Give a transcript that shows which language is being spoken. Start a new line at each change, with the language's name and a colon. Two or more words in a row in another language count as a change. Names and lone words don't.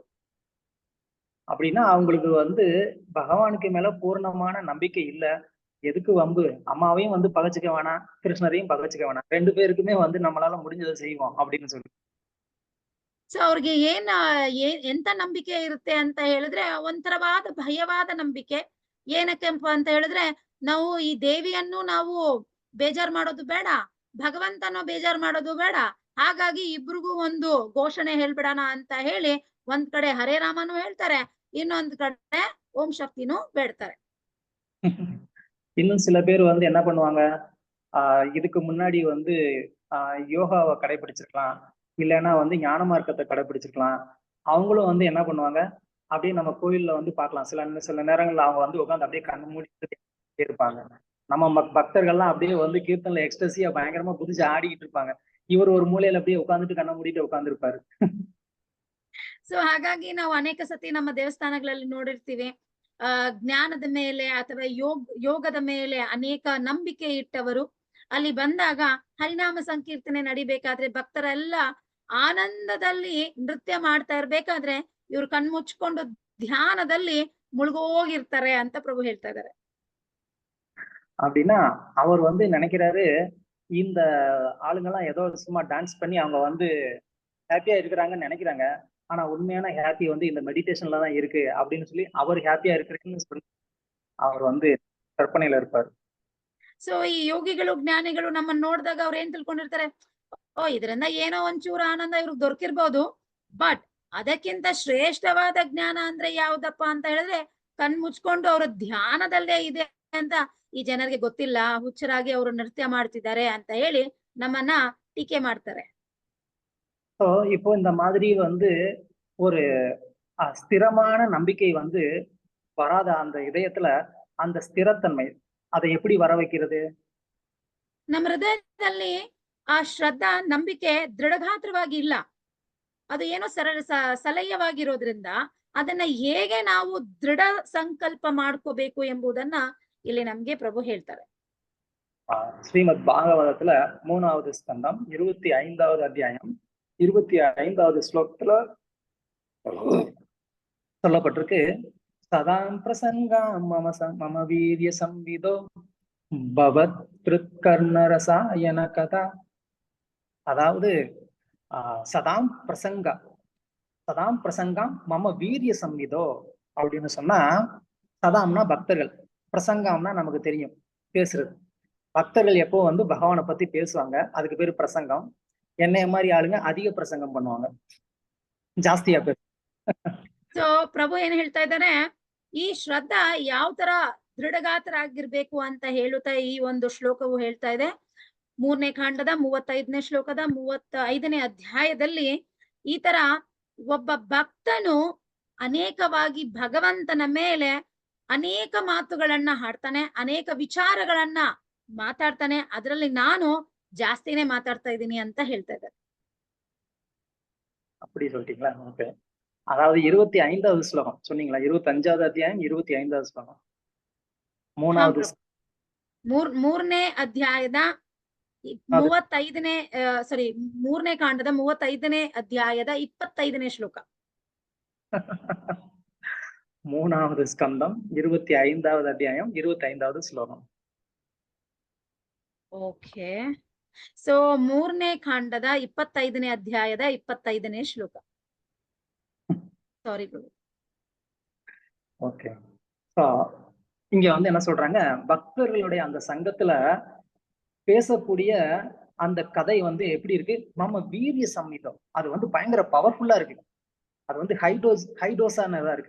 Tamil: அப்படின்னா அவங்களுக்கு வந்து பகவானுக்கு மேல பூர்ணமான நம்பிக்கை இல்ல. எதுக்கு வம்பு, அம்மாவையும் வந்து பகைச்சுக்க வேணாம், கிருஷ்ணரையும் பகைச்சுக்க வேணாம், 2 பேருக்குமே வந்து நம்மளால முடிஞ்சதை செய்வோம் அப்படின்னு சொல்லி.
Kannada: ಸೊ ಅವ್ರಿಗೆ ಎಂತ ನಂಬಿಕೆ ಇರುತ್ತೆ ಅಂತ ಹೇಳಿದ್ರೆ ಒಂಥರವಾದ ಭಯವಾದ ನಂಬಿಕೆ. ಏನಕ್ಕೆಂಪ ಅಂತ ಹೇಳಿದ್ರೆ ನಾವು ಈ ದೇವಿಯನ್ನು ನಾವು ಬೇಜಾರ್ ಮಾಡೋದು ಬೇಡ, ಭಗವಂತನೋ ಬೇಜಾರ್ ಮಾಡೋದು ಬೇಡ, ಹಾಗಾಗಿ ಇಬ್ರಿಗೂ ಒಂದು ಘೋಷಣೆ ಹೇಳ್ಬಿಡೋಣ ಅಂತ ಹೇಳಿ ಒಂದ್ ಕಡೆ ಹರೇ ರಾಮನು ಹೇಳ್ತಾರೆ, ಇನ್ನೊಂದ್ ಕಡೆ ಓಂ ಶಕ್ತಿನೂ ಬೇಡ್ತಾರೆ.
Tamil: இன்னும் சில பேர் வந்து என்ன பண்ணுவாங்க, இதுக்கு முன்னாடி வந்து யோகாவை கடைபிடிச்சிருக்கலாம், இல்லைன்னா வந்து ஞான மார்க்கத்தை கடைபிடிச்சிருக்கலாம். அவங்களும் வந்து என்ன பண்ணுவாங்க, அப்படியே நம்ம கோயில்ல வந்து பார்க்கலாம். சில நேரங்கள்ல அவங்க வந்து உட்காந்து அப்படியே கண்ணு மூடிட்டு இருப்பாங்க. நம்ம பக்தர்கள்லாம் அப்படியே வந்து கீர்த்தன்ல எக்ஸ்டசியா பயங்கரமா குதிச்சு ஆடிக்கிட்டு இருப்பாங்க. இவர் ஒரு மூலையில அப்படியே உட்காந்துட்டு கண்ணை மூடிட்டு உட்கார்ந்து இருப்பாரு.
Kannada: ಸೊ ಹಾಗಾಗಿ ನಾವು ಅನೇಕ ಸತಿ ನಮ್ಮ ದೇವಸ್ಥಾನಗಳಲ್ಲಿ ನೋಡಿರ್ತೀವಿ, ಜ್ಞಾನದ ಮೇಲೆ ಅಥವಾ ಯೋಗದ ಮೇಲೆ ಅನೇಕ ನಂಬಿಕೆ ಇಟ್ಟವರು ಅಲ್ಲಿ ಬಂದಾಗ ಹರಿನಾಮ ಸಂಕೀರ್ತನೆ ನಡಿಬೇಕಾದ್ರೆ ಭಕ್ತರೆಲ್ಲ ಆನಂದದಲ್ಲಿ ನೃತ್ಯ ಮಾಡ್ತಾ ಇರ್ಬೇಕಾದ್ರೆ ಇವ್ರು ಕಣ್ಮುಚ್ಕೊಂಡು ಧ್ಯಾನದಲ್ಲಿ ಮುಳುಗೋಗಿರ್ತಾರೆ ಅಂತ ಪ್ರಭು ಹೇಳ್ತಾ ಇದ್ದಾರೆ.
Tamil: அப்படின்னா அவர் வந்து நினைக்கிறாரு, இந்த ஆளுங்கெல்லாம் ஏதோ சும்மா டான்ஸ் பண்ணி அவங்க வந்து ஹாப்பியா இருக்கிறாங்கன்னு நினைக்கிறாங்க. ஆனா உண்மையான ஹாப்பி வந்து இந்த மெடிடேஷன்ல தான் இருக்கு அப்படின்னு சொல்லி அவர் ஹாப்பியா இருக்கிறேன்னு சொல்லி அவர் வந்து கற்பனையில இருப்பாரு.
Kannada: ಸೊ ಈ ಯೋಗಿಗಳು ಜ್ಞಾನಿಗಳು ನಮ್ಮನ್ನ ನೋಡಿದಾಗ ಅವ್ರು ಏನ್ ತಿಳ್ಕೊಂಡಿರ್ತಾರೆ, ಇದರಿಂದ ಏನೋ ಒಂಚೂರು ಆನಂದ ಇವ್ರಿಗೆ ದೊರಕಿರ್ಬೋದು, ಬಟ್ ಅದಕ್ಕಿಂತ ಶ್ರೇಷ್ಠವಾದ ಜ್ಞಾನ ಅಂದ್ರೆ ಯಾವ್ದಪ್ಪ ಅಂತ ಹೇಳಿದ್ರೆ ಕಣ್ ಮುಚ್ಕೊಂಡು ಅವ್ರ ಧ್ಯಾನದಲ್ಲೇ ಇದೆ ಅಂತ ಈ ಜನರಿಗೆ ಗೊತ್ತಿಲ್ಲ, ಹುಚ್ಚರಾಗಿ ಅವರು ನೃತ್ಯ ಮಾಡ್ತಿದ್ದಾರೆ ಅಂತ ಹೇಳಿ ನಮ್ಮನ್ನ ಟೀಕೆ ಮಾಡ್ತಾರೆ.
Tamil: இப்போ இந்த மாதிரி வந்து ஒரு ஸ்திரமான நம்பிக்கை வந்து வராத அந்த இதயத்துல அந்த ஸ்திரத்தன்மை அதை எப்படி வர வைக்கிறது?
Kannada: ನಮ್ಮ ಹೃದಯದಲ್ಲಿ ಆ ಶ್ರದ್ಧಾ ನಂಬಿಕೆ ದೃಢಗಾತ್ರವಾಗಿ ಇಲ್ಲ, ಅದು ಏನೋ ಸಲಹ್ಯವಾಗಿರೋದ್ರಿಂದ ಅದನ್ನ ಹೇಗೆ ನಾವು ದೃಢ ಸಂಕಲ್ಪ ಮಾಡ್ಕೋಬೇಕು ಎಂಬುದನ್ನ ಇಲ್ಲಿ ನಮ್ಗೆ ಪ್ರಭು ಹೇಳ್ತಾರೆ.
Tamil: ஸ்ரீமத் பாகவதத்துல 3வது ஸ்கந்தம் 25வது அத்தியாயம் 25வது ஸ்லோகத்துல சொல்லப்பட்டிருக்கு,
Sanskrit: सताम् प्रसङ्गाम् मम वीर्य संविदो भवत् हृत्कर्णरसायन कथा.
Tamil: அதாவது
Sanskrit: सताम् प्रसङ्गाम् मम वीर्य संविदो
Tamil: அப்படின்னு சொன்னா, சதாம்னா பக்தர்கள், பிரசங்கம்னா நமக்கு தெரியும் பேசுறது. பக்தர்கள் எப்போ வந்து பகவானை பத்தி பேசுவாங்க, அதுக்கு பேரு பிரசங்கம். என்னைய மாதிரி ஆளுங்க அதிக பிரசங்கம் பண்ணுவாங்க, ಜಾಸ್ತಿயா பேச.
Kannada: ಸೊ ಪ್ರಭು ಏನ್ ಹೇಳ್ತಾ ಇದ್ದಾರೆ, ಈ ಶ್ರದ್ಧಾ ಯಾವ ತರ ದೃಢಗಾತರಾಗಿರ್ಬೇಕು ಅಂತ ಹೇಳುತ್ತಾ ಈ ಒಂದು ಶ್ಲೋಕವು ಹೇಳ್ತಾ ಇದೆ. 3ನೇ ಕಾಂಡದ 35ನೇ ಶ್ಲೋಕದ 35ನೇ ಅಧ್ಯಾಯದಲ್ಲಿ ಈ ತರ ಒಬ್ಬ ಭಕ್ತನು ಅನೇಕವಾಗಿ ಭಗವಂತನ ಮೇಲೆ ಅನೇಕ ಮಾತುಗಳನ್ನ ಹಾಡ್ತಾನೆ, ಅನೇಕ ವಿಚಾರಗಳನ್ನ ಮಾತಾಡ್ತಾನೆ, ಅದರಲ್ಲಿ ನಾನು ಜಾಸ್ತಿನೇ ಮಾತಾಡ್ತಾ ಇದ್ದೀನಿ ಅಂತ ಹೇಳ್ತಾ ಇದ್ದಾರೆ.
Tamil: அப்படி சொல்லிட்டீங்களா? ஓகே. அதாவது 25வது ஸ்லோகம் சொன்னீங்களா? 25வது அத்தியாயம் 25வது ஸ்லோகம் 3வது
Kannada: 3ನೇ ಅಧ್ಯಾಯದ 35ನೇ ಸಾರಿ 3ನೇ ಕಾಂಡದ 35ನೇ ಅಧ್ಯಾಯದ 25ನೇ ಶ್ಲೋಕ.
Tamil: 3வது ஸ்கந்தம் 25வது அத்தியாயம் 25வது ஸ்லோகம்.
Kannada: ಓಕೆ. ಸೊ 3ನೇ ಕಾಂಡದ 25ನೇ ಅಧ್ಯಾಯದ 25ನೇ ಶ್ಲೋಕ.
Tamil: சாரி பிரபு. ஓகே. இங்க வந்து என்ன சொல்றாங்க, பக்தர்களுடைய அந்த சங்கத்துல பேசக்கூடிய அந்த கதை வந்து எப்படி இருக்கு, நம்ம வீரிய சம்மிதம், அது வந்து பயங்கர பவர்ஃபுல்லா இருக்கு, அது வந்து ஹைடோஸானதா இருக்கு.